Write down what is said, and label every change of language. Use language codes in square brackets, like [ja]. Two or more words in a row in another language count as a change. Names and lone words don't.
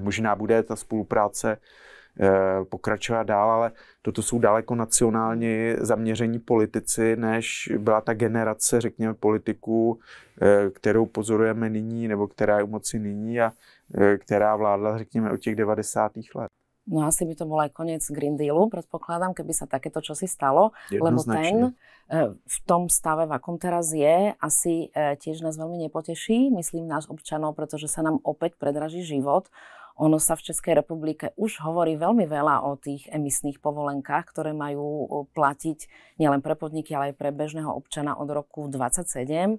[cs] Možná bude ta spolupráce pokračovat dál, ale toto jsou daleko nacionálně zaměření politici, než byla ta generace, řekněme, politiků, kterou pozorujeme nyní, nebo která je u moci nyní a která vládla, řekněme, od těch 90. let. [sk] No asi by to bol aj koniec Green Dealu, predpokladám, keby sa takéto čosi stalo, lebo ten v tom stave, v akom teraz je, asi tiež nás veľmi nepoteší, myslím nás občanov, pretože sa nám opäť predraží život. Ono sa v Českej republike už hovorí veľmi veľa o tých emisných povolenkách, ktoré majú platiť nielen pre podniky, ale aj pre bežného občana od roku 2027.